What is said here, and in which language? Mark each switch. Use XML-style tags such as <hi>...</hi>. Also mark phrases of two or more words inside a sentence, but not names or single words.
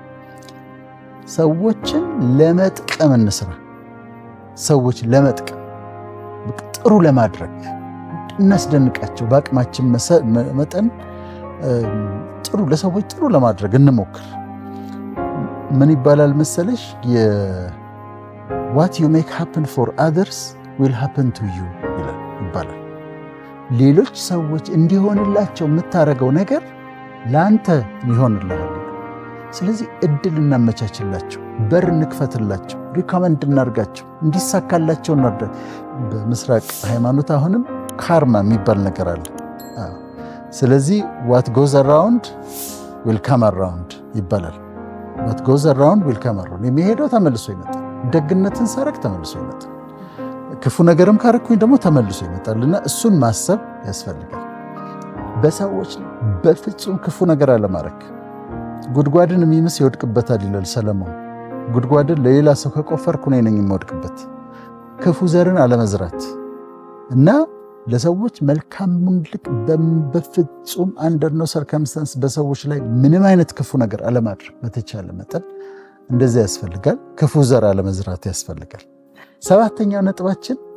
<am>ሰዎችን ለመጥቀም እንስራ። ሰዎች ለመጥቀም ጥሩ ለማድረግ እናስደንቃቸው። በአቅማችን መጠን ጥሩ ለሰዎች ጥሩ ለማድረግ እንሞክር። ምን ይባላል መሰለሽ?</am> <en>what you make happen for others will happen to you</en> <am>ይባላል። ሌሎች ሰዎች እንዲሆንላቸው የምታደርገው ነገር ለአንተ ይሆንልሃል። ስለዚህ እድል እናመቻችላቸው፣ በር እንክፈትላቸው፣ ሪኮመንድ እናርጋቸው፣ እንዲሳካላቸው እናርጋቸው። በምስራቅ ሃይማኖት አሁንም ካርማ የሚባል ነገር አለ። ስለዚህ</am> <en>what goes around will come around</en> <am>ይባላል።</am> <en>what goes around will come around።</en> <am>የሚሄደው ተመልሶ ይመጣል። ደግነትን ሳረግ ተመልሶ ይመጣል። ክፉ ነገርም ካረኩኝ ደግሞ ተመልሶ ይመጣልና እሱን ማሰብ ያስፈልጋል። በሰዎች በፍጹም ክፉ ነገር አለማድረግ። ጉድጓድን የሚምስ ይወድቅበታል ይላል ሰለሞን። ጉድጓድን ለሌላ ሰው ከቆፈርኩ እኔ ነኝ የምወድቅበት። ክፉ ዘርን አለመዝራት እና ለሰዎች መልካሙን ልክ በፍጹም</am> <en>under no circumstances</en> <am>በሰዎች ላይ ምንም አይነት ክፉ ነገር አለማድረግ በተቻለ መጠን እንደዚህ ያስፈልጋል። ክፉ ዘር አለመዝራት ያስፈልጋል። 7ኛው ነጥባችን</am>